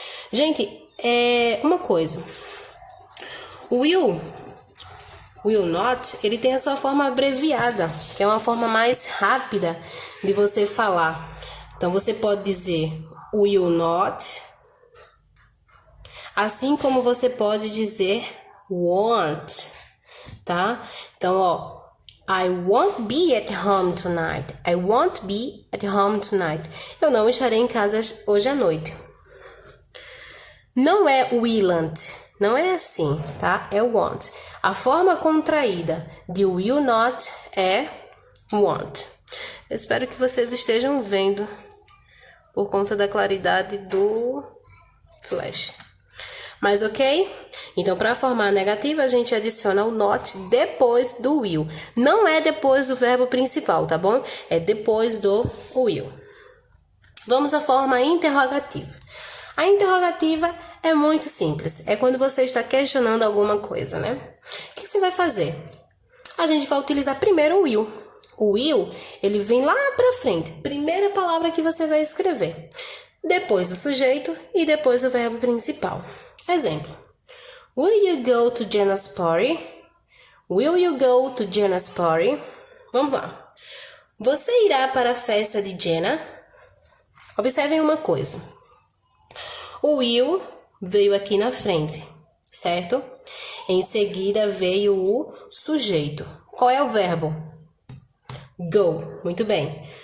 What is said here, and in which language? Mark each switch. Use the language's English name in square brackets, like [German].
[Portuguese] Gente, uma coisa. O will not, ele tem a sua forma abreviada, que é uma forma mais rápida de você falar. Então, você pode dizer will not, assim como você pode dizer won't, tá? [English] Então, ó, I won't be at home tonight. I won't be at home tonight. [Portuguese] Eu não estarei em casa hoje à noite. Não é willn't, não é assim, tá? É won't. A forma contraída de will not é won't. Eu espero que vocês estejam vendo por conta da claridade do flash. Mas ok? Então, para formar a negativa, a gente adiciona o not depois do will. Não é depois do verbo principal, tá bom? É depois do will. Vamos à forma interrogativa. A interrogativa é muito simples. É quando você está questionando alguma coisa, né? O que você vai fazer? A gente vai utilizar primeiro o will. O will, ele vem lá para frente. Primeira palavra que você vai escrever. Depois o sujeito e depois o verbo principal. Exemplo. [English] Will you go to Jenna's party? Will you go to Jenna's party? [Portuguese] Vamos lá. Você irá para a festa de Jenna? Observem uma coisa. O will veio aqui na frente, certo? Em seguida veio o sujeito. Qual é o verbo? Go. Muito bem.